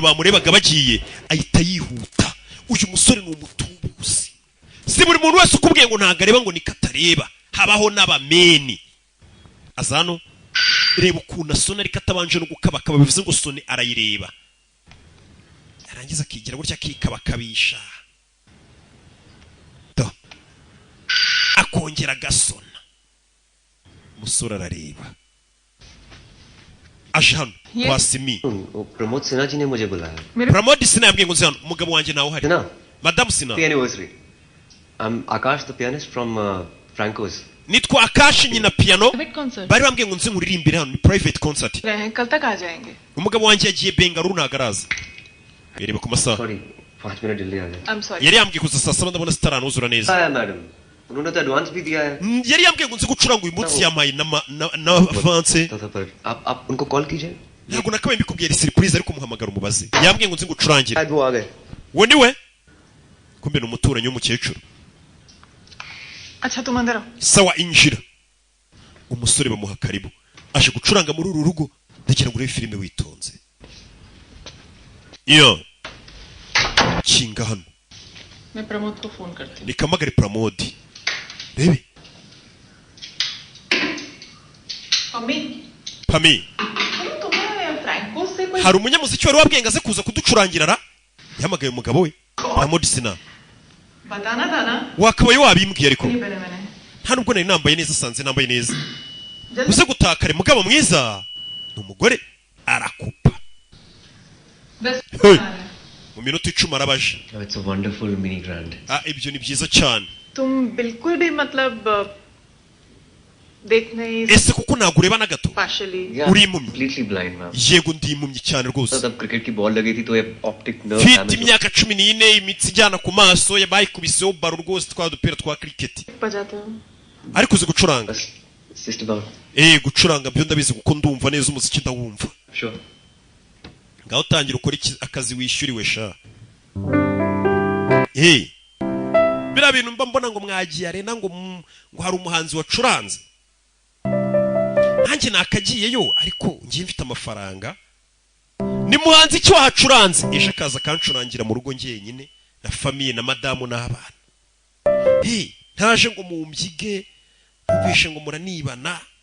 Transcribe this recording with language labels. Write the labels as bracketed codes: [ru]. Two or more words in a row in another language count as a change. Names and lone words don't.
[rw] bamurebaga bagiye ahita yihuta uyu musore ni umutubuzi si buri muntu wese ukubwiye ngo ntago areba ngo niko atareba habaho n'abameni azano reba ukuntu asona ariko atabanje no gukabakaba bivuze ngo sone arayireba arangiza akigira gutya akikabakabisha akongera agasona umusore arareba aje hano kwa Simi [hi] प्रमोद सिन्हा जी ने मुझे बुलाया [rw] Pramod Sinha yambwiye ngo nzi hano umugabo wanjye nawe uhari Madame Sinha [en] anniversary I'm Akash the pianist from Franco's [rw] nitwa Akash nyina piano bari bambwiye ngo nzi nkuririmbire hano ni [en] private concert [rw] umugabo wanjye yagiye Bengaluru nagaraza yerebe ku masaha [en] sorry 5 minutes delay [hi] आ गया [rw] yari yambwiye kuza saa 7 ndabona sitaranuzura neza [hi] madam उन्होंने तो एडवांस भी दिया है [rw] yari yambwiye ngo nzi gucuranga uyu munsi yamaye na avance [hi] आप उनको कॉल कीजिए [rw] ntabwo nakabaye mbikubwira surprise ariko muhamagara umubaze yambwiye ngo nzi gucurangira [hi] वो आ गए [rw] we niwe kumbe ni umuturanyi w'umukecuru [hi] अच्छा तुम अंदर आओ. [rw] Sawa injira. Umusore bamuha karibu. Aje gucuranga muri uru rugo. Ndagira ngo urebe filime witonze. Iyo. Kinga hano. [hi] मैं प्रमोद को फोन करती हूँ. [rw] Nikamagare Pramod. Rebe. Pami. Hari umunyamuziki wari wabwenga ze kuza kuducurangira ra? Yahamagaye umugabo we. Pramod Sina. Wakabaye wabimbwiye ariko. Nta nubwo nari nambaye neza sanze nambaye neza. Uze gutakare mugabo mwiza. Numugore arakupa. Mu minota 10 arabaje. [en] It's a wonderful mini grand. [rw] Ibyo ni byiza cyane. [hi] तुम बिल्कुल भी मतलब देखने [rw] ese kuko nagureba na gato uri impumyi [en] completely blind ma'am [rw] yego ndi impumyi cyane rwose [hi] तब क्रिकेट की बॉल लगी थी तो ये [en] optic nerve [rw] mfite imyaka 14 imitsi ijyana ku maso yabayikubiseho baro rwose twa dupira twa cricket ariko uzi gucuranga [en] just about [rw] gucuranga byo ndabizi kuko ndumva neza umuziki ndawumva [en] sure [rw] ngaho tangira ukora akazi wishyuriwe sha bira bintu mba mbona ngo mwagiye arena ngo hari umuhanzi wacuranze nanjye nakagiyeyo ariko ngiye mfite amafaranga ni muhanzi cyo wacuranze ejo akaza kancurangira mu rugo ngenyine na famille na madamu n'abana ntaje ngo mumbyige mvishe ngo muranibana